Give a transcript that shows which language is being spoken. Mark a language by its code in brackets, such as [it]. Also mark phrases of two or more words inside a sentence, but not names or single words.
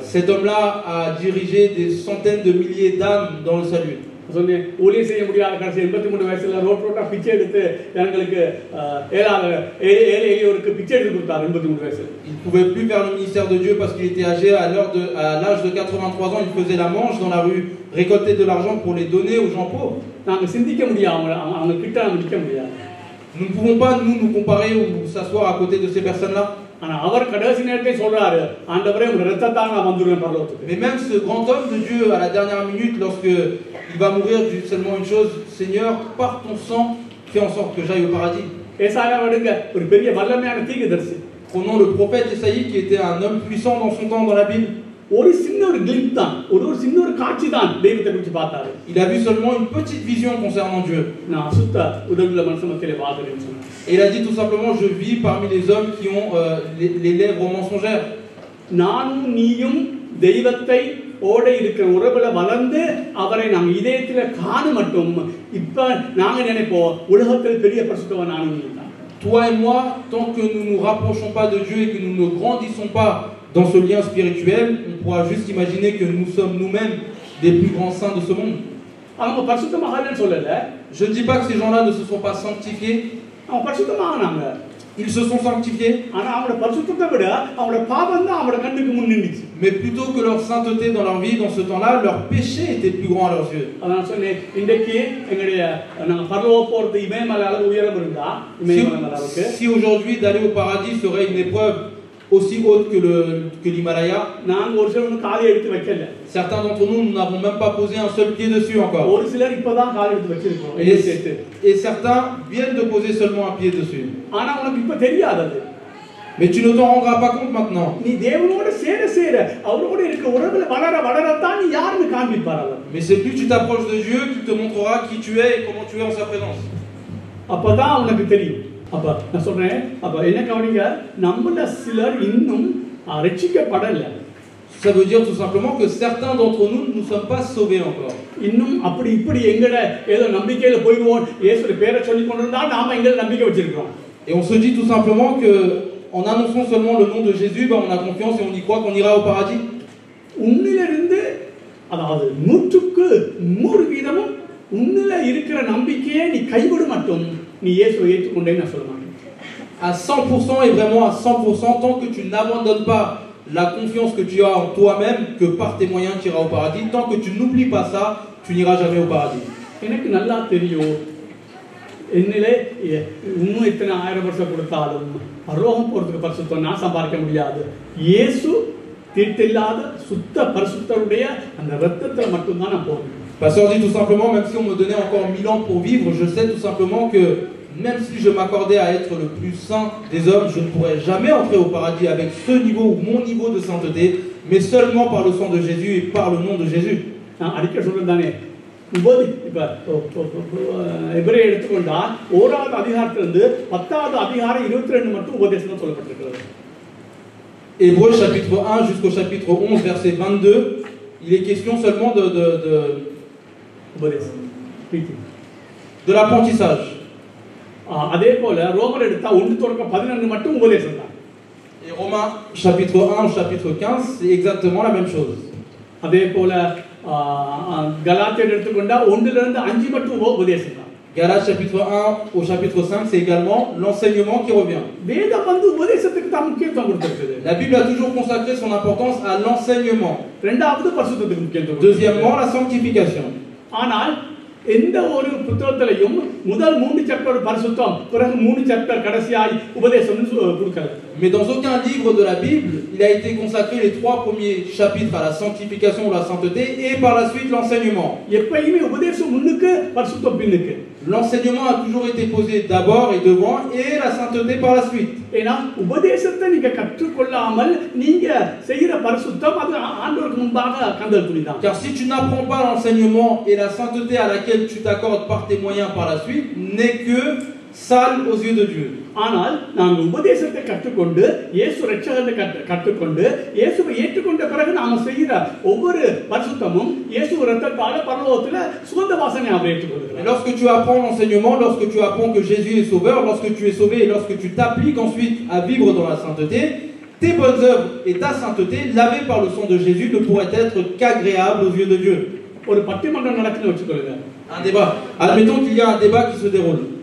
[fr] Cet homme-là a dirigé des centaines de milliers d'âmes dans le salut. [ta] சொன்னேன், ஊழியம் செய்ய முடியாத கடைசி 83 வயசுல ரோட்டா பிச்சை எடுத்து ஜனங்களுக்கு ஏழை எளியோருக்கு பிச்சை எடுத்து கொடுத்தார் 83 வயசுல. [fr] Il ne pouvait plus faire le ministère de Dieu parce qu'il était âgé. À l'âge de 83 ans, il faisait la manche dans la rue, récolter de l'argent pour les donner aux gens pauvres. [ta] நாங்க சிந்திக்க முடியாது, அவங்க கிட்ட நம்ம நிற்க முடியாது. [fr] Nous ne pouvons pas nous comparer ou s'asseoir à côté de ces personnes-là. Mais même ce grand homme de Dieu, à la dernière minute, lorsqu'il va mourir, dit seulement une chose, Seigneur, par ton sang, fais en sorte que j'aille au paradis. Prenons le prophète Esaïe, qui était un homme puissant dans son temps dans la Bible. Il a vu seulement une petite vision concernant Dieu. Et il a dit tout simplement, je vis parmi les hommes qui ont les lèvres mensongères. [ta] ஓட இருக்கிற உறவுல வளர்ந்து அவரை நாம் இதயத்துல காண மட்டும் இப்ப நாங்க நினைப்போம் உலகத்தில் பெரிய பரிசுத்தவன் நானும். [fr] Toi et moi, tant que nous ne nous rapprochons pas de Dieu et que nous ne grandissons pas dans ce lien spirituel, on pourra juste imaginer que nous sommes nous-mêmes des plus grands saints de ce monde. Je ne dis pas que ces gens-là ne se sont pas sanctifiés. ils se sont sanctifiés, [ta] ஆனா அவங்களோட பரிசுத்தத்தை விட அவங்களோட பாவம் தான் அவங்களோட கண்ணுக்கு முன் நின்னுச்சு. [fr] mais plutôt que leur sainteté dans leur vie, dans ce temps-là, leur péché était plus grand à leurs yeux. [ta] அதான் சொன்னேன், இன்றைக்கு எங்களுடைய நாங்க பரலோகம் போறது இமயமலை அளவு உயரம் இருந்தா இமயமலை அளவுக்கு [fr] Si aujourd'hui d'aller au paradis serait une épreuve aussi haute que l'Himalaya, [ta] நாங்க ஒரு சிலர் காலை எடுத்து வைக்கல. [fr] certains d'entre nous, nous n'avons même pas posé un seul pied dessus encore. [ta] ஒரு சிலர் இப்பதான் காலை எடுத்து வச்சிருக்கோம். [fr] Et certains viennent de poser seulement un pied dessus. [ta] ஆனா உனக்கு இப்ப தெரியாது அது. [fr] Mais tu ne t'en rendras pas compte maintenant. [ta] நீ தேவனோட சேர அவரோட இருக்க உறவுல வளரத்தான் நீ யாருன்னு காண்பிப்பார் அவர். [fr] Mais c'est plus tu t'approches de Dieu qu'il te montrera qui tu es et comment tu es en sa présence. [ta] அப்பதான் உனக்கு தெரியும். அப்ப நான் சொல்றேன், அப்ப என்ன கவனிங்க, நம்மள சிலர் இன்னும் ரட்சிக்கப்படல. [fr] Ça veut dire tout simplement que certains d'entre nous ne sommes pas sauvés encore. [ta] இன்னும் அப்படி இப்படி எங்கட ஏதோ நம்பிக்கையில போய்வோம், இயேசுவோட பேரை சொல்லி கொண்டிருந்தா நாம எங்க நம்பிக்கை வச்சிருக்கோம். [fr] Et on se dit tout simplement que en annonçant seulement le nom de Jésus, on a confiance et on y croit qu'on ira au paradis. [ta] உன்னிலிருந்து அதாவது 100% உன்னில இருக்கிற நம்பிக்கையை நீ கைவிட மட்டும் நீ இயேசுவை ஏற்றுக்கொண்டேன்னு நான் சொல்ல மாட்டேன். [fr] À 100% et vraiment à 100%, tant que tu n'abandonnes pas la confiance que tu as en toi-même, que par tes moyens tu iras au paradis, tant que tu n'oublies pas ça, tu n'iras jamais au paradis. [ta] எனக்கு நல்லா தெரியும், என்னிலே இன்னும் எத்தனை 1000 வருஷம் கொடுத்தாலும் பரலோகம் போறதுக்கு பரிசுத்தம் நான் சம்பாதிக்க முடியாது. இயேசு தீட்டில்லாத சுத்த பரிசுத்தருடைய அந்த ரத்தத்துல மட்டும்தான் நான் போவேன். [fr] Pasteur dit tout simplement, même si on me donnait encore 1000 ans pour vivre, je sais tout simplement que même si je m'accordais à être le plus saint des hommes, je ne pourrais jamais entrer au paradis avec ce niveau ou mon niveau de sainteté, mais seulement par le sang de Jésus et par le nom de Jésus. [ta] நான் அடிக்க சொல்றேன் இப்ப எபிரேயர் எடுத்துக்கொண்டா 1வது அதிகாரத்திலிருந்து 10வது அதிகாரம் 22 மட்டும் உபதேசம் சொல்லப்பட்டிருக்கிறது. [fr] Hébreux chapitre 1 jusqu'au chapitre 11 verset 22, il est question seulement de l'apprentissage. [ta] அதே போல ரோமர் எடுத்தா 1:11 மட்டும் உபதேசம் தான். [fr] Et Romains chapitre 1 chapitre 15, c'est exactement la même chose. [ta] அதே போல கலாத்தியர் எடுத்துக்கொண்டா 1லிருந்து 5 மட்டும் உபதேசம் தான். [fr] Galates chapitre 1 au chapitre 5, c'est également l'enseignement qui revient. [ta] வேதம் வந்து உபதேசத்துக்கு தான் முக்கியத்துவம் கொடுத்திருக்குது. [fr] La Bible a toujours consacré son importance à l'enseignement. [ta] இரண்டாவது பரிசுத்தத்துக்கு முக்கியத்துவம். [fr] Deuxièmement, la sanctification. [ta] ஆனால் எந்த ஒரு புத்தகத்திலையும் முதல் 3 சாப்டர் பரிசுத்தம், பிறகு 3 சாப்டர் கடைசியாய் உபதேசம் கொடுக்கல. [fr] Mais dans aucun livre de la Bible, il a été consacré les 3 premiers chapitres à la sanctification ou la sainteté et par la suite l'enseignement. [ta] எப்பயுமே உபதேசம் முன்னுக்கு பரிசுத்தம் பின்னுக்கு. [fr] L'enseignement a toujours été posé d'abord et devant et la sainteté par la suite. [ta] ஏனா உபதேசத்தை நீங்க கற்றுக்கொள்ளாமல் நீங்க செய்யற பரிசுத்தம் அது ஆண்டவருக்கு முன்பாக கந்தல் துணிதான். [fr] Car si tu n'apprends pas l'enseignement et la sainteté à laquelle tu t'accordes par tes moyens par la suite n'est que sale aux yeux de Dieu. [ta] ஆனால் நாங்கள் உபதேசத்தை கற்றுக்கொண்டு இயேசு ரட்சகரை கற்றுக்கொண்டு இயேசுவை ஏற்றுக்கொண்ட பிறகு நாம செய்கிற ஒவ்வொரு பரிசுத்தமும் இயேசு இரத்தத்தால பரலோகத்துல சுகந்த வாசனை அவர் ஏற்றுக்கொள்கிறார். [fr] Lorsque tu apprends l'enseignement, lorsque tu apprends que Jésus est sauveur, lorsque tu es sauvé et lorsque tu t'appliques ensuite à vivre dans la sainteté, tes bonnes œuvres et ta sainteté lavées par le sang de Jésus ne pourraient être qu'agréables aux yeux de Dieu. [ta] ஒரு பட்டிமன்றம் நடக்குன்னு வச்சுக்கொள்ளுங்க. [fr] Un débat. Admettons qu'il y a un débat qui se déroule.